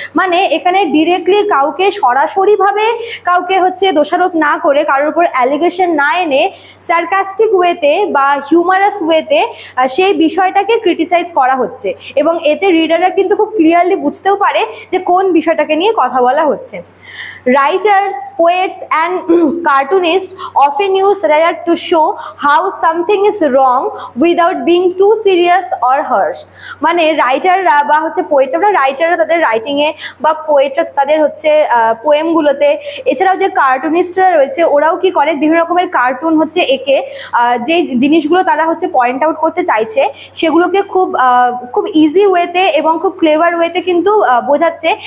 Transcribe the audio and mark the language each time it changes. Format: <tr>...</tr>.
<bn>মানে এখানে ডিরেক্টলি কাউকে সরাসরিভাবে কাউকে হচ্ছে দোষারোপ না করে, কারোর উপর অ্যালিগেশন না এনে, সার্কাস্টিক ওয়েতে বা হিউমারাস ওয়েতে সেই বিষয়টাকে ক্রিটিসাইজ করা হচ্ছে, এবং এতে রিডাররা কিন্তু খুব ক্লিয়ারলি বুঝতেও পারে যে কোন বিষয়টাকে নিয়ে কথা বলা হচ্ছে।</bn> <en>Writers, poets and cartoonists often use satire to show how something is wrong without being too serious or harsh.</en> <bn>মানে রাইটাররা বা হচ্ছে পোয়েটরা, রাইটাররা তাদের রাইটিংয়ে, বা পোয়েটরা তাদের হচ্ছে পোয়েমগুলোতে, এছাড়াও যে কার্টুনিস্টরা রয়েছে ওরাও কি করে, বিভিন্ন রকমের কার্টুন হচ্ছে এঁকে যে জিনিসগুলো তারা হচ্ছে পয়েন্ট আউট করতে চাইছে সেগুলোকে খুব ইজি ওয়েতে এবং খুব ক্লেভার ওয়েতে কিন্তু বোঝাচ্ছে।</bn>